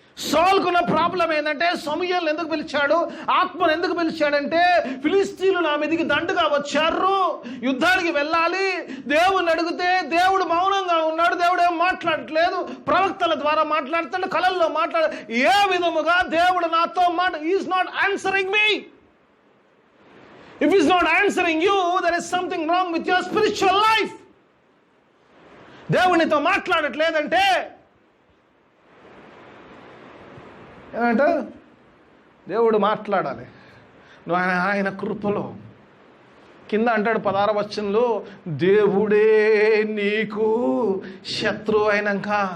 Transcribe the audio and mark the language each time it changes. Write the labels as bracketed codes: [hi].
[te] సౌలుకున్న problem ఏంటంటే సమూయేలును ఎందుకు పిలిచాడు, ఆత్మను ఎందుకు పిలిచాడంటే ఫిలిస్తీన్లు నా మీదకి దండుగా వచ్చారు, యుద్ధానికి వెళ్ళాలి. దేవుని అడిగితే దేవుడు మౌనంగా ఉన్నాడు, దేవుడు ఏం మాట్లాడట్లేదు, ప్రవక్తల ద్వారా మాట్లాడతాడు, కళల్లో ఏ విధముగా దేవుడు నాతో [en] Is not answering me. If he's not answering you, there is something wrong with your spiritual life. [te] దేవునితో మాట్లాడట్లేదంటే ఏమంట, దేవుడు మాట్లాడాలి. నువ్వు ఆయన కృపలో కింద అంటాడు 16వ వచనంలో, దేవుడే నీకు శత్రువు అయినాక.